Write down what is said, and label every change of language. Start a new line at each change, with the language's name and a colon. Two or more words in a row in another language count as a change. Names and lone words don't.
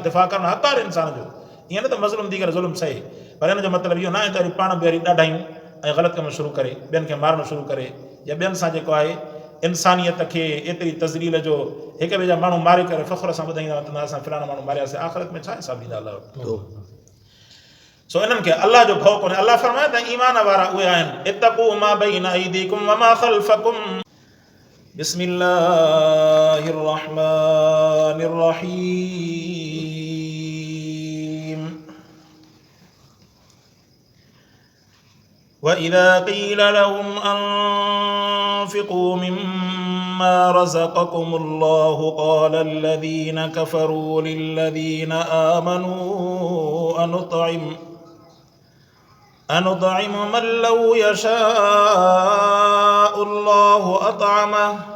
Sindhi: दिफ़ा करणु हक़ आहे इंसान जो, ईअं न त मज़लूम थी करे ज़ुल्म सहे, पर हिन जो मतिलबु इहो न आहे त वरी पाण बि वरी ॾाढायूं ऐं ग़लति कम शुरू करे, ॿियनि खे मारणु शुरू करे, या ॿियनि सां जेको आहे इंसानियत खे एतिरी तज़लील जो हिक ॿिए जा माण्हू मारे करे फ़ख़्र सां ॿुधाईंदा त असां फलाणा माण्हू मारियासीं, आख़िरत में छा हिसाब ॾींदा अलाह वटि। सो इन्हनि खे अलाह जो भउ कोन्हे। अलाह फरमाए त ईमान वारा उहे आहिनि,
Arabic: اتقوا ما بين أيديكم وما خلفكم. بسم الله الرحمن الرحيم. وإذا قيل لهم أنفقوا مما رزقكم الله قال الذين كفروا للذين آمنوا أنطعم من لو يشاء الله أطعمه